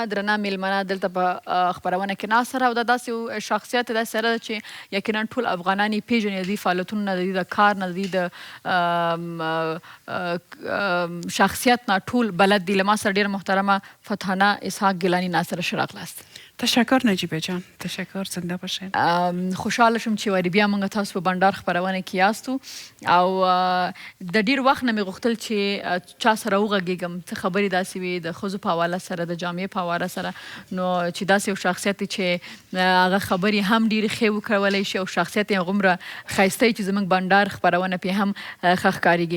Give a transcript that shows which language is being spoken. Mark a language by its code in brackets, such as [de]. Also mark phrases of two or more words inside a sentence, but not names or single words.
[ps] درنه میلمنه دلته په خپرونه کې ناست سره، او دا داسې یو شخصیت داسې سره ده چې یقینا ټول افغانان یې پېژني، د دې فعالیتونو نه، د دې د کار نه، د دې د شخصیت نه ټول بلد دي. له ما سره ډېره محترمه فتانه اسحاق گیلانی ناست سره. ښه راغلاست. [fa] تشکر نجیبه جان، تشکر، زنده باشین. [ps] خوشحاله شوم چې واري بیا موږ تاسو په بندار خپرونه کې یاستو، او د ډېر وخت نه مې غوښتل چې چا سره وغږېږم، څه خبرې داسې وي د ښځو په حواله سره، د جامې په حواله سره، نو چې داسې یو شخصیت دی چې هغه خبرې هم ډېرې ښې وکولی شي او شخصیت یې هغومره ښایسته وي چې زموږ بندار خپرونه پې هم ښه ښکارېږي.